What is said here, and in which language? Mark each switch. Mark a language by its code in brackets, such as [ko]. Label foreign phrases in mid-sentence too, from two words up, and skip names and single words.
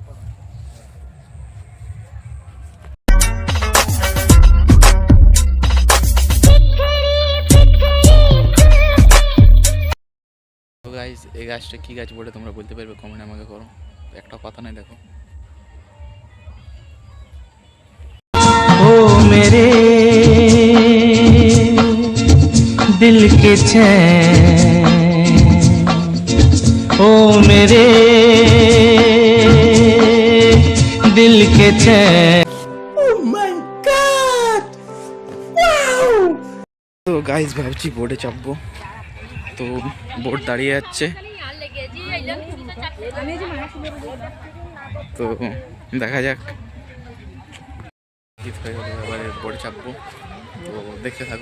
[bn] তো গাইজ এই গাছটা কি গাছ বলে তোমরা বলতে পারবে? কমেন্ট আমাকে করো। একটা কথা নাই, দেখো। [hi] ओ मेरे दिल के चैन, ओ मेरे दिल के चैन। [en] Oh my God! Wow! [bn] তো গাইজ ভাবছি বোর্ডে চাপবো, তো বোর্ড দাঁড়িয়ে যাচ্ছে। তো দেখা যাক এবারে বোর্ডে চাপবো, তো দেখতে থাকো।